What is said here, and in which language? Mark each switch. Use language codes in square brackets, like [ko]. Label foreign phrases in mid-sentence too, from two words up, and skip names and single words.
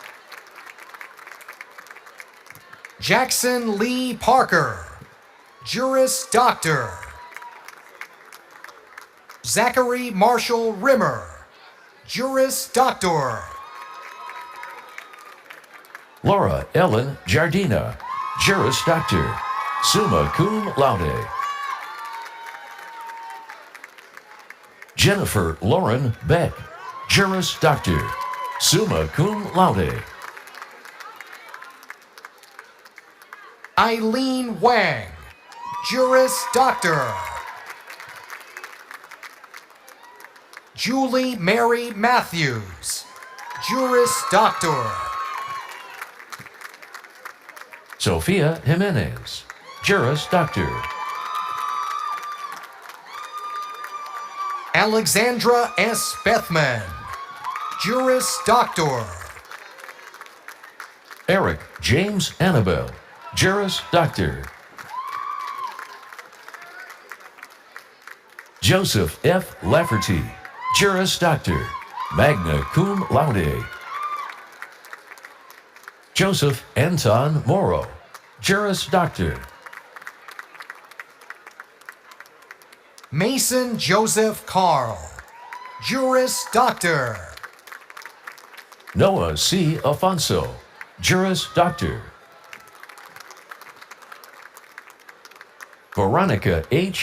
[en] Jackson Lee Parker, Juris Doctor. Zachary Marshall Rimmer, Juris Doctor. Laura Ellen Jardina, Juris Doctor, summa cum laude. Jennifer Lauren Beck, Juris Doctor, summa cum laude. Eileen Wang, Juris Doctor. Julie Mary Matthews, Juris Doctor. Sophia Jimenez, Juris Doctor. Alexandra S. Bethman, Juris Doctor. Eric James Annabelle, Juris Doctor. Joseph F. Lafferty, Juris Doctor, magna cum laude. Joseph Anton Morrow, Juris Doctor. Mason Joseph Carl, Juris Doctor. Noah C. Afonso, Juris Doctor. Veronica H.